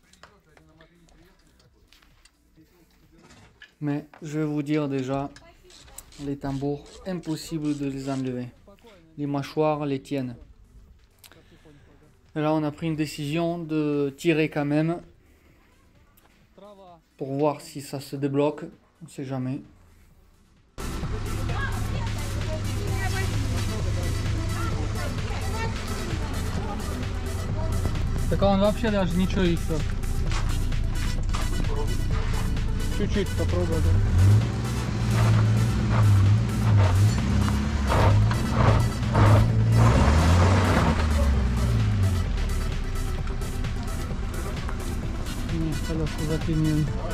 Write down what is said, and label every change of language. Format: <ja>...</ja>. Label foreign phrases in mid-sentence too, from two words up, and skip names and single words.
<fr>Mais je vais vous dire déjà, les tambours, impossible de les enlever. Les mâchoires les tiennent. Et là, on a pris une décision de tirer quand même pour voir si ça se débloque. On ne sait jamais.</fr> <ru>Так он вообще даже ничего еще. Чуть-чуть попробуй. Нет, колеса заклинили.</ru>